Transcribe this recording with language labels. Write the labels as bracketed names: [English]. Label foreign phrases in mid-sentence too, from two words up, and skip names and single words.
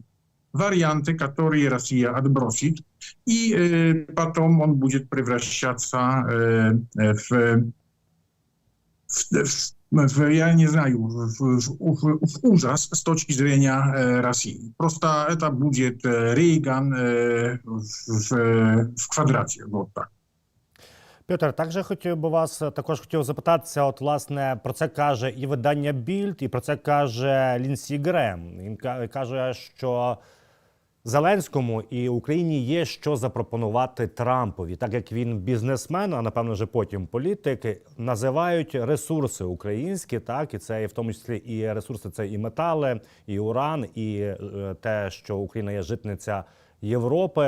[Russian] Варианты, которые Россия отбросит, и потом он будет превращаться я не знаю, в ужас с точки зрения России. Просто это будет Рейган в квадрате, вот так. [Ukrainian] Пьотр, також хотів запитатися, от, власне, про це каже і видання Більд, і про це каже Лінсі Грем. Він каже, що Зеленському і Україні є що запропонувати Трампові. Так як він бізнесмен, а напевно вже потім політик, називають ресурси українські, так, і це в тому числі і ресурси, це і метали, і уран, і те, що Україна є житниця Європи.